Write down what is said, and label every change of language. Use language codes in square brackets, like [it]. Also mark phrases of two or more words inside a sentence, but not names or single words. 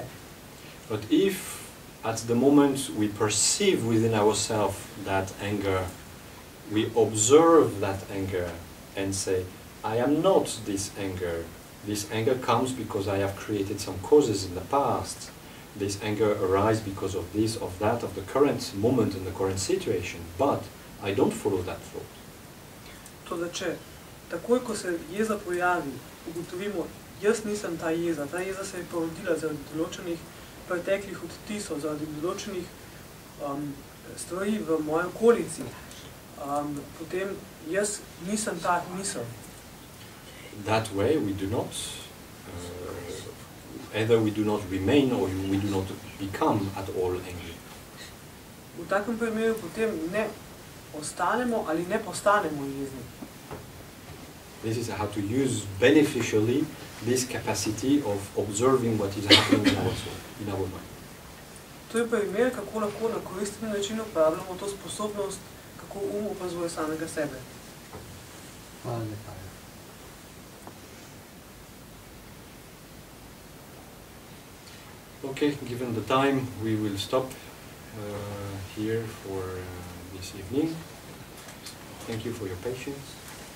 [en] But if at the moment we perceive within ourselves that anger, we observe that anger and say, I am not this anger. This anger comes because I have created some causes in the past. This anger arises because of this, of that, of the current moment and the current situation. But I don't follow that thought. [sl] Toda če takoj, ko se jeza pojavi, ugotovimo, jaz nisem ta jeza se je porodila zaradi določenih preteklih odtisov, zaradi določenih stvari v moji okolici, potem jaz nisem ta misel. [en] That way we do not, either we do not remain or we do not become at all angry. [sl] V takem primeru potem ne ostanemo ali ne postanemo jezni. [en] This is how to use beneficially this capacity of observing what is happening in our soul, in our mind. [sl] To je primer, kako lahko na koristen način uporabljamo to sposobnost, kako opazuje samega sebe. Hvala lepa. [en] Okay, given the time, we will stop here for this evening. Thank you for your patience.